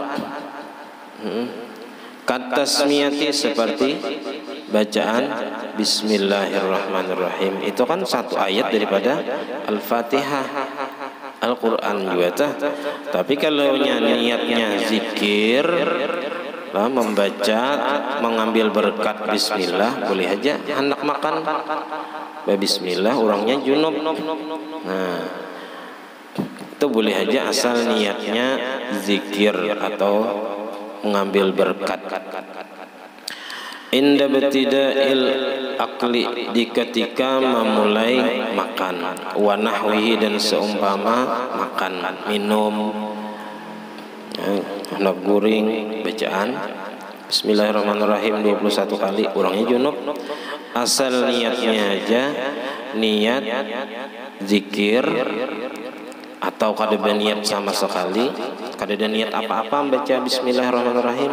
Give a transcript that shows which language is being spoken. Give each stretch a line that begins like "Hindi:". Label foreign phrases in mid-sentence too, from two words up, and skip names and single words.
Indonesian: Katasmiyati, seperti bacaan Bismillahirrahmanirrahim, itu kan satu ayat daripada Al-Fatihah. Al-Quran juga tapi kalau niatnya zikir, membaca, mengambil berkat bismillah, boleh aja. Hendak makan bismillah, orangnya junub, nah itu boleh aja asal niatnya zikir atau mengambil berkat.
Arabic: Inda betida'il akli,
Indonesian: di ketika memulai makan,
Arabic: wa nahwihi,
Indonesian: dan seumpama makan, minum, hendak guring, bacaan Bismillahirrahmanirrahim 21 kali, orangnya junub, asal niatnya aja niat zikir, atau kada berniat sama sekali, kada ada niat apa-apa membaca Bismillahirrahmanirrahim.